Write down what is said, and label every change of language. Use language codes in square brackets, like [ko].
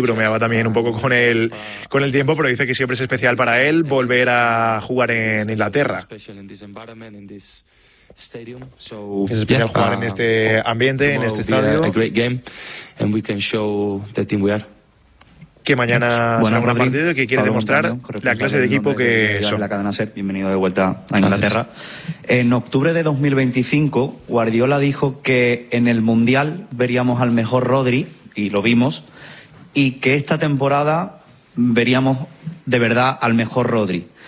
[es] Bromeaba también un poco con el tiempo, pero dice que siempre es especial para él volver a jugar en Inglaterra. Es especial jugar en este ambiente, en este estadio. [en] A great game, and we can show the team we are. [es] Que mañana será un gran partido y que quiere demostrar la clase de equipo que son. La cadena SER, bienvenido de vuelta a Inglaterra. En octubre de 2025, Guardiola dijo que en el Mundial veríamos al mejor Rodri, y lo vimos, y que esta temporada veríamos de verdad al mejor Rodri.